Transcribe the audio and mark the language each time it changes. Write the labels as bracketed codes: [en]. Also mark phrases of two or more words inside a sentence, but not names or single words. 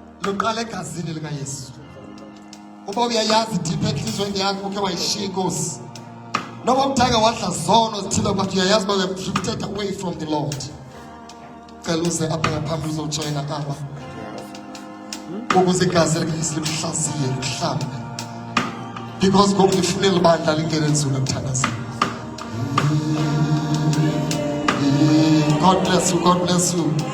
[xh] uqala egazini likaYesu. Uba uyayazi deep enhlizweni yakho ukhe wayishiya inkosi. Noma umthanga wadla zono zithile but uyayazi uba [en] you've drifted away from the Lord. [xh] Cela uze apha ngaphambili uzojoyina apha. Ukuze igazi likaYesu limhlaziye lihlambe. Because ngoku lifunela ibandla lingene nzulu emthandazweni. [en] God bless you, God bless you.